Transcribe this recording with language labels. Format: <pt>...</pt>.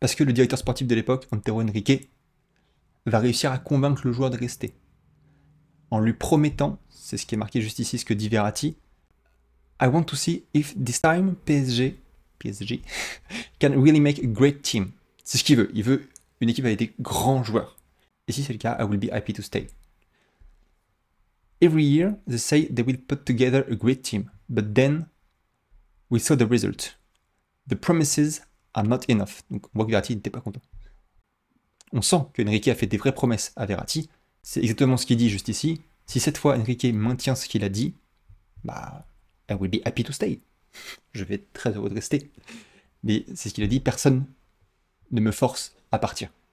<fr>Parce que le directeur sportif de l'époque, Antero Henrique, va réussir à convaincre le joueur de rester. En lui promettant, c'est ce qui est marqué juste ici, ce que dit Verratti,</fr> <en>I want to see if this time PSG can really make a great team.</en> <fr>C'est ce qu'il veut. Il veut une équipe avec des grands joueurs. Et si c'est le cas,</fr> <en>I will be happy to stay. Every year, they say they will put together a great team, but then we saw the result. The promises are not enough.</en> <fr>Donc on voit que Verratti n'était pas content. On sent qu'Enrique a fait des vraies promesses à Verratti. C'est exactement ce qu'il dit juste ici. Si cette fois Enrique maintient ce qu'il a dit, bah,</fr> <en>I will be happy to stay.</en> <fr>Je vais être très heureux de rester. Mais c'est ce qu'il a dit, personne ne me force à partir.</fr>